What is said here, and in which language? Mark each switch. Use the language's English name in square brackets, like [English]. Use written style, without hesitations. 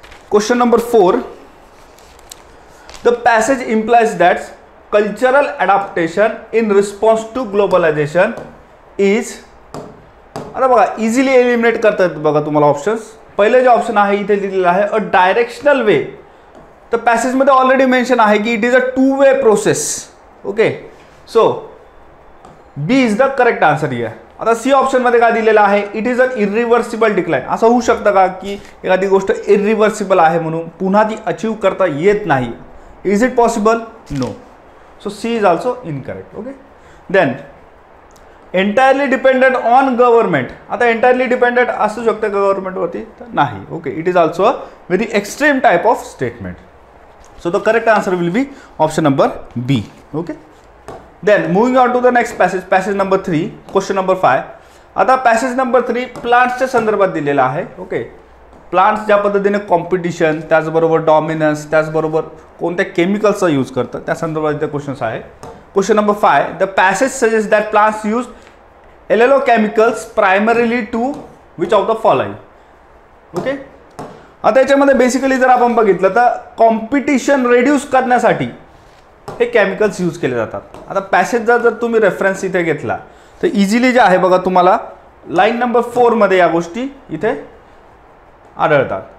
[English] question number 4, the passage implies that cultural adaptation in response to globalization is, [Marathi] आता बघा easily eliminate करता येतात बघा तुम्हाला ऑप्शन्स। पहिले जे ऑप्शन आहे इथे दिलेलं आहे अ डायरेक्शनल वे, तर पॅसेजमध्ये ऑलरेडी मेन्शन आहे की [English] It is a 2 way process. Okay, so B is the correct answer here. [Marathi] आता सी ऑप्शन मध्ये काय दिलेलं आहे, [English] It is an irreversible decline. [Marathi] असं होऊ शकतं का की एखादी गोष्ट इरिव्हर्सिबल आहे म्हणून पुन्हा ती अचीव करता येत नाही? [English] Is it possible? No, so C is also incorrect. [Marathi] Okay, then entirely dependent on government, आता एंटायरली डिपेंडेंट असू शकतं गव्हर्नमेंटवरती तर नाही। [English] Okay, it is also a very extreme type of statement. So the correct answer will be option number B. Okay, then moving on to the next passage, passage number 3, question number 5. [Marathi] आता passage number 3 प्लांट्सच्या संदर्भात दिलेला आहे। [English] okay, [Marathi] plants ज्या पद्धतीने competition, त्याचबरोबर dominance, त्याचबरोबर कोणत्या केमिकल्सचा use करतात त्या संदर्भात इथे क्वेश्चन्स आहे. [English] Question number 5, the passage suggest that plants use allelo chemicals primarily to which of the following. [Marathi] Okay, आता याच्यामध्ये बेसिकली जर आपण बघितलं तर कॉम्पिटिशन रिड्यूस करण्यासाठी हे केमिकल्स यूज केले जातात. आता पॅसेजचा जर तुम्ही रेफरन्स इथे घेतला तर इझिली जे आहे बघा तुम्हाला लाईन नंबर 4 मध्ये या गोष्टी इथे आढळतात.